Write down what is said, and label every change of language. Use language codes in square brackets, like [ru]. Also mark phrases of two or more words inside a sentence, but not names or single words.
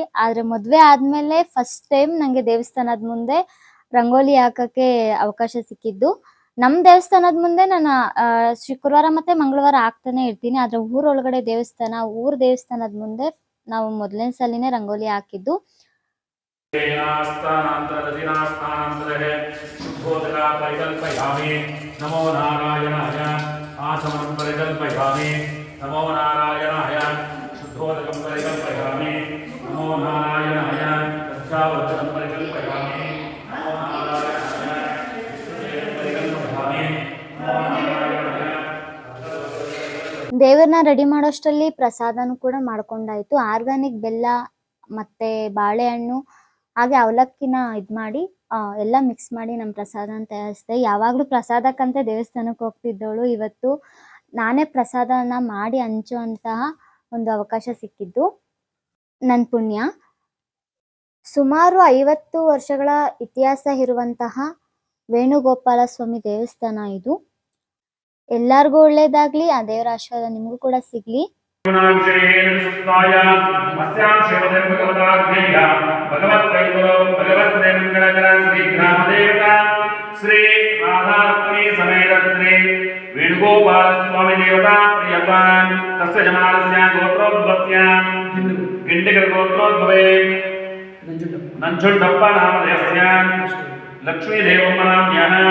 [kn] ಆದ್ರೆ ಮದ್ವೆ ಆದ್ಮೇಲೆ [en] first time [kn] ನಂಗೆ ದೇವಸ್ಥಾನದ ಮುಂದೆ ರಂಗೋಲಿ ಹಾಕಕ್ಕೆ ಅವಕಾಶ ಸಿಕ್ಕಿದ್ದು. ನಮ್ ದೇವಸ್ಥಾನದ ಮುಂದೆ ನಾನು ಶುಕ್ರವಾರ ಮತ್ತೆ ಮಂಗಳವಾರ ಹಾಕ್ತಾನೆ ಇರ್ತೀನಿ. ಆದ್ರೆ ಊರೊಳಗಡೆ ದೇವಸ್ಥಾನದ ಮುಂದೆ ನಾವು ಮೊದಲನೇ ಸಲಿನೇ ರಂಗೋಲಿ ಹಾಕಿದ್ದು. [sa] नमो नारायणाय आचमनं परिकल्पयामि नमो नारायणाय शुद्धोदकं परिकल्पयामि नमो नारायणाय तच्छावचनं परिकल्पयामि नमो नारायणाय परिकल्पयामि नमो नारायणाय [kn] ದೇವರನ್ನ ರೆಡಿ ಮಾಡೋಷ್ಟರಲ್ಲಿ ಪ್ರಸಾದನೂ ಕೂಡ ಮಾಡ್ಕೊಂಡಾಯ್ತು. ಆರ್ಗಾನಿಕ್ ಬೆಲ್ಲ ಮತ್ತೆ ಬಾಳೆಹಣ್ಣು ಹಾಗೆ ಅವಲಕ್ಕಿನ ಇದ್ ಮಾಡಿ ಎಲ್ಲ ಮಿಕ್ಸ್ ಮಾಡಿ ನಮ್ಮ ಪ್ರಸಾದನ ತಯಾರಿಸಿದೆ. ಯಾವಾಗಲೂ ಪ್ರಸಾದಕ್ಕಂತ ದೇವಸ್ಥಾನಕ್ಕೆ ಹೋಗ್ತಿದ್ದವಳು ಇವತ್ತು ನಾನೇ ಪ್ರಸಾದನ ಮಾಡಿ ಹಂಚುವಂತಹ ಒಂದು ಅವಕಾಶ ಸಿಕ್ಕಿದ್ದು ನನ್ನ ಪುಣ್ಯ. ಸುಮಾರು 50 ವರ್ಷಗಳ ಇತಿಹಾಸ ಇರುವಂತಹ ವೇಣುಗೋಪಾಲ ಸ್ವಾಮಿ ದೇವಸ್ಥಾನ ಇದು. ಎಲ್ಲರಿಗೂ ಒಳ್ಳೇದಾಗ್ಲಿ. ಆ ದೇವರ ಆಶೀರ್ವಾದ ನಿಮಗೂ ಕೂಡ ಸಿಗ್ಲಿ. [sa] श्री राधा रुक्मिणी समेत श्री वेणुगोपाल स्वामी देवता प्रियता तस्य जमानस्य गोत्रोद्भवस्य गिंडिकर गोत्रोद्भवे नंजुंडप्प नामधेयस्य लक्ष्मी देवम्म नाम्न्यः